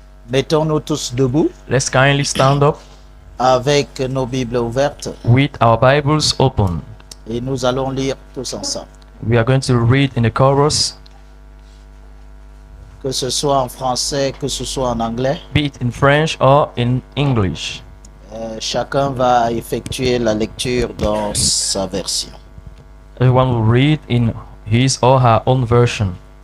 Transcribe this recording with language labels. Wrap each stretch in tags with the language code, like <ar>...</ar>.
<fr>Mettons-nous tous debout</fr> <en>Let's kindly stand up</en> <fr>avec nos Bibles ouvertes</fr> <en>with our Bibles open.</en> <fr>et nous allons lire tous ensemble.</fr> <en>We are going to read in the chorus,</en> <fr>Que ce soit en français, que ce soit en anglais.</fr> <en>be it in French or in English.</en> <fr>Chacun va effectuer la lecture dans sa version.</fr> <en>Everyone will read in his or her own version.</en>